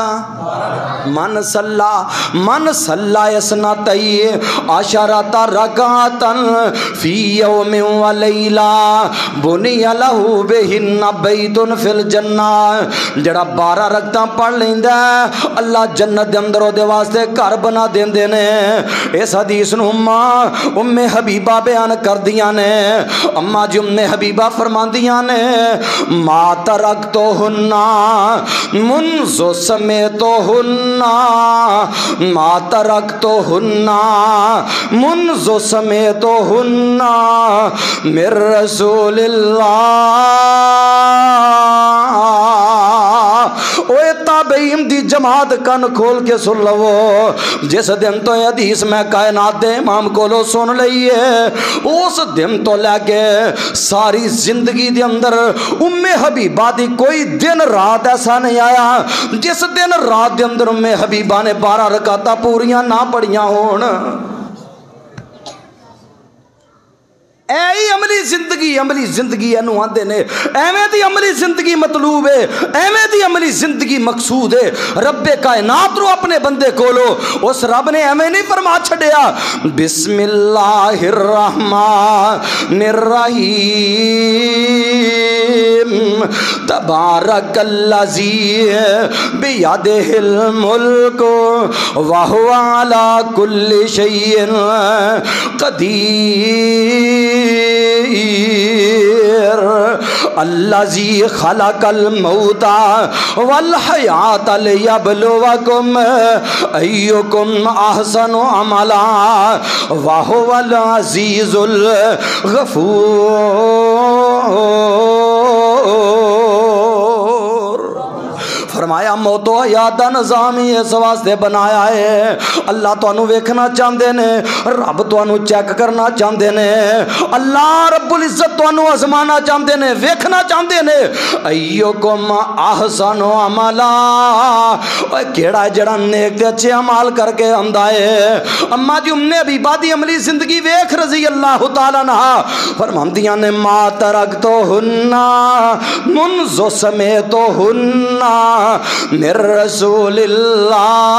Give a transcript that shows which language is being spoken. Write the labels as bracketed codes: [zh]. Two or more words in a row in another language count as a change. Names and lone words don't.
[ar] من صلى اثنتي عشرة ركعة في يوم وليلة بني له بهن بيت في الجنة, [pa] ਜਿਹੜਾ 12 ਰਕਅਤਾਂ ਪੜ੍ਹ ਲੈਂਦਾ ਅੱਲਾਹ ਜੰਨਤ ਦੇ ਅੰਦਰ ਓਦੇ ਵਾਸਤੇ ਘਰ ਬਣਾ ਦੇਂਦੇ ਨੇ। ਇਸ ਹਦੀਸ ਨੂੰ ਉੱਮੇ ਹਬੀਬਾ ਬਯਾਨ ਕਰ ਦੀਆਂ ਨੇ। ਅੰਮਾਂ ਜੀ ਉੱਮੇ ਹਬੀਬਾ ਫ਼ਰਮਾਂਦੀਆਂ ਨੇ, [ar] ما تركتهن منذ سمعتهن ما تركتهن منذ سمعتهن من رسول الله. [pa] ਓਏ ਤਾਬਈਨ ਦੀ ਜਮਾਤ ਕੰਨ ਖੋਲ੍ਹ ਕੇ ਸੁਣ ਲਵੋ, ਜਿਸ ਦਿਨ ਤੋਂ ਹਦੀਸ ਮੈਂ ਕਾਇਨਾਤ ਦੇ ਇਮਾਮ ਕੋਲੋਂ ਸੁਣ ਲਈ ਹੈ, ਉਸ ਦਿਨ ਤੋਂ ਲੈਕੇ ਸਾਰੀ ਜ਼ਿੰਦਗੀ ਦੇ ਅੰਦਰ ਉੱਮੇ ਹਬੀਬਾ ਦੀ ਕੋਈ ਦਿਨ ਰਾਤ ਐਸਾ ਨਹੀਂ ਆਇਆ ਜਿਸ ਦਿਨ ਰਾਤ ਦੇ ਅੰਦਰ ਉੱਮੇ ਹਬੀਬਾ ਨੇ 12 ਰਕਅਤਾਂ ਪੂਰੀਆਂ ਨਾ ਪੜ੍ਹੀਆਂ ਹੋਣ। ਐ ਅਮਲੀ ਜ਼ਿੰਦਗੀ ਏਨੂੰ ਆਂਦੇ ਨੇ। ਏਵੇਂ ਦੀ ਅਮਲੀ ਜ਼ਿੰਦਗੀ ਮਤਲੂਬ ਹੈ, ਏਵੇਂ ਦੀ ਅਮਲੀ ਜ਼ਿੰਦਗੀ ਮਕਸੂਦ ਹੈ। ਰੱਬੇ ਕਾਇਨਾਤ ਰੋ ਆਪਣੇ ਬੰਦੇ ਕੋਲੋਂ ਉਸ ਰੱਬ ਨੇ ਏਵੇਂ ਨਹੀਂ ਫ਼ਰਮਾ ਛੱਡਿਆ, [ar] بسم الله الرحمن الرحيم تبارك الذي بيده الملك وهو على كل شيء قدير الذي خلق الموت والحياة ليبلوكم أيكم أحسن عملا وهو العزيز الغفور. [pa] ਫ਼ਰਮਾਇਆ ਮੌਤੋ ਹਯਾਤ ਦਾ ਨਿਜ਼ਾਮ ਹੀ ਇਸ ਵਾਸਤੇ ਬਣਾਇਆ ਹੈ। ਅੱਲਾਹ ਤੁਹਾਨੂੰ ਵੇਖਣਾ ਚਾਹੁੰਦੇ ਨੇ, ਰੱਬ ਤੁਹਾਨੂੰ ਚੈੱਕ ਕਰਨਾ ਚਾਹੁੰਦੇ ਨੇ, ਅੱਲਾਹ ਰੱਬੁਲ ਇੱਜ਼ਤ ਤੁਹਾਨੂੰ ਆਜ਼ਮਾਣਾ ਚਾਹੁੰਦੇ ਨੇ, ਵੇਖਣਾ ਚਾਹੁੰਦੇ ਨੇ। [ar] أيكم أحسن عملا, [pa] ਓਏ ਕਿਹੜਾ ਹੈ ਜਿਹੜਾ ਨੇਕ ਤੇ ਅੱਛੇ ਅਮਾਲ ਕਰਕੇ ਆਂਦਾ ਹੈ। ਅੰਮਾਂ ਜੀ ਉੱਮੇ ਹਬੀਬਾ ਦੀ ਅਮਲੀ ਜ਼ਿੰਦਗੀ ਵੇਖ [ar] رضي الله تعالى عنها [pa] ਫ਼ਰਮਾਂਦੀਆਂ ਨੇ, [ar] ما تركتهن منذ سمعتهن من رسول الله.